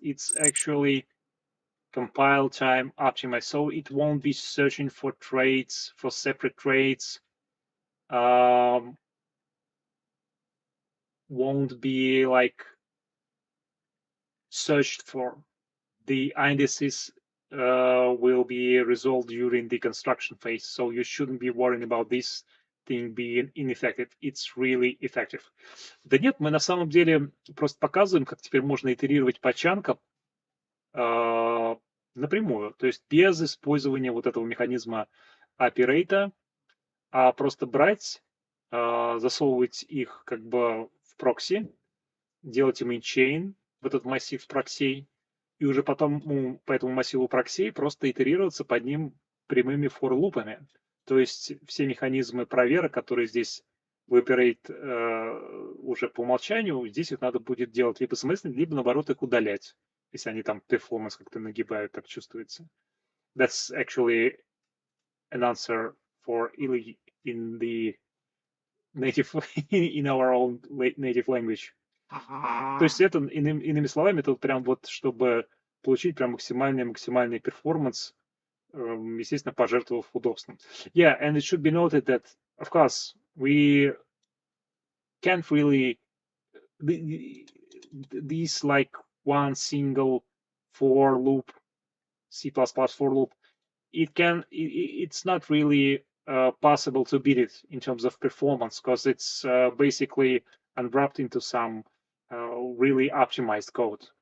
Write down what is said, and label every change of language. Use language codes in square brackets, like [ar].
[en] It's actually compile time optimized, so it won't be searching for traits, for separate traits, won't be like searched for. The indices will be resolved during the construction phase, so you shouldn't be worrying about this thing being ineffective. It's really effective. [ru] Да нет, мы на самом деле просто показываем, как теперь можно итерировать по чанкам напрямую, то есть без использования вот этого механизма оперейта, а просто брать, засовывать их как бы в прокси, делать им инчейн, в этот массив проксей, и уже потом по этому массиву проксей просто итерироваться под ним прямыми for-лупами. То есть все механизмы проверок, которые здесь в Operate уже по умолчанию, здесь их надо будет делать либо смысленно, либо наоборот их удалять, если они там performance как-то нагибают, так чувствуется. [en] That's actually an answer for Ili in the native, in our own native language. [ru] То есть это, иными словами, это прям вот, чтобы получить прям максимальный перформанс, естественно, пожертвовав удобством. [en] Yeah, and it should be noted that, of course, we can't really, these like one single for loop, C++ for loop, it's not really possible to beat it in terms of performance, because it's basically unwrapped into some really optimized code.